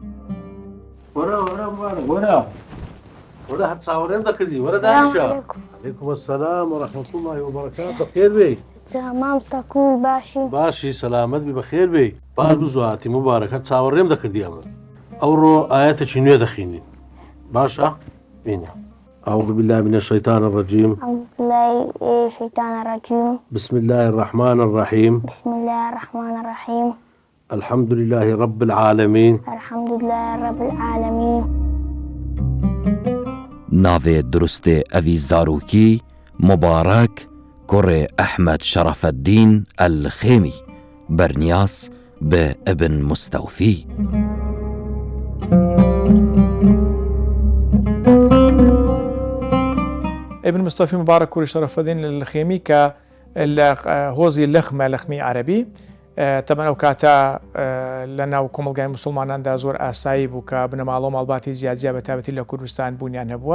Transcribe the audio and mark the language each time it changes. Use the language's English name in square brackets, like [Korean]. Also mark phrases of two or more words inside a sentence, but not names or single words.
[Central Kurdish] وەرە هەر چاوەڕێم دەکردی وەرە دانیشە. [Arabic] عەلەیکوم ئەسسەلام وەڕەحمەتوڵڵاهی وبەرەکاتوه. [Central Kurdish] بەخێر بێی. مامۆستا باشی باشی سەلامەت بی بەخێر بێی. باش بزوهاتی مبارەکە چاوەڕێم دەکردی ئەمە ئەوڕۆ ئایەتێکی نوێ دەخوێنی باشە؟ بینە. [Arabic] أعوذ بالله من الشيطان الرجيم. أعوذ بالله من الشيطان الرجيم. بسم الله الرحمن الرحيم. بسم الله الرحمن الرحيم. الحمد لله رب العالمين. الحمد لله رب العالمين. [Central Kurdish] ناوێ درستێ ئەوی زاروکی مبارەک کوڕێ ئەحمەد شەرەفەددین ئەلخێمی بەرنیاس بە ئیبن مستەوفی. ئیبن مستەوفی مبارەک کوڕی شەرەفەددین ئەلخێمی کە لە هۆزی لەخمە لەخمی عەرەبی تەمەن ئەو کاتە لە ناو کۆمەڵگای موسڵماناندا زۆر ئاسایی بوو کە بنەماڵە و ماڵباتی زیادزیاد بەتایبەتی لە کوردستان بوونیان هەبووە.